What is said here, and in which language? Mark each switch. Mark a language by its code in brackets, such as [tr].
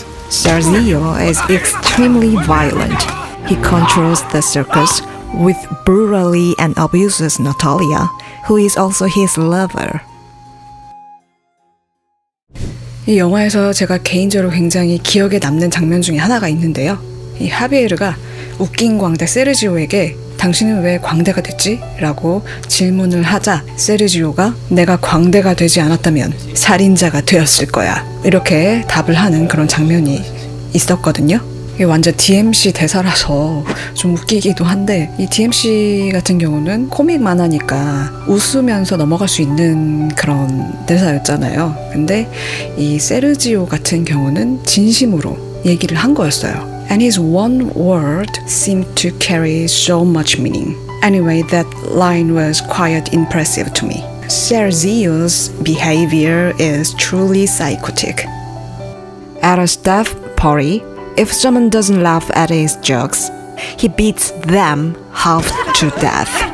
[en] Sergio is extremely violent. He controls the circus with brutally and abuses Natalia, who is also his lover. [ko] 이 영화에서 제가 개인적으로 굉장히 기억에 남는 장면 중에 하나가 있는데요. 이 하비에르가 웃긴 광대 세르지오에게 당신은 왜 광대가 됐지? 라고 질문을 하자 세르지오가 내가 광대가 되지 않았다면 살인자가 되었을 거야. 이렇게 답을 하는 그런 장면이 있었거든요. 이게 완전 DMC 대사라서 좀 웃기기도 한데 이 DMC 같은 경우는 코믹 만화니까 웃으면서 넘어갈 수 있는 그런 대사였잖아요. 근데 이 세르지오 같은 경우는 진심으로 얘기를 한 거였어요. [en] And his one word seemed to carry so much meaning. Anyway, that line was quite impressive to me. Sergio's behavior is truly psychotic. At a staff party, if someone doesn't laugh at his jokes, he beats them half to death.